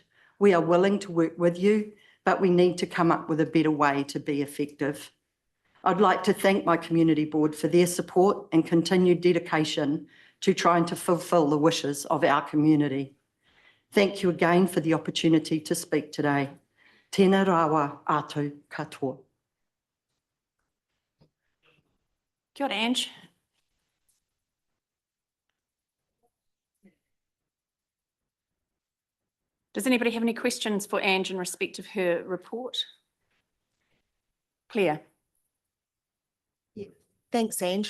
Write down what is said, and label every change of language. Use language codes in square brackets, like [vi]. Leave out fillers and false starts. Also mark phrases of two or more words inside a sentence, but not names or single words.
[en] We are willing to work with you, but we need to come up with a better way to be effective. I'd like to thank my community board for their support and continued dedication to trying to fulfil the wishes of our community. Thank you again for the opportunity to speak today. [mi] Tēnā rawa atu katoa. Kia ora, [en] Ange. Does anybody have any questions for Ange in respect of her report? Claire. Thanks, Ange.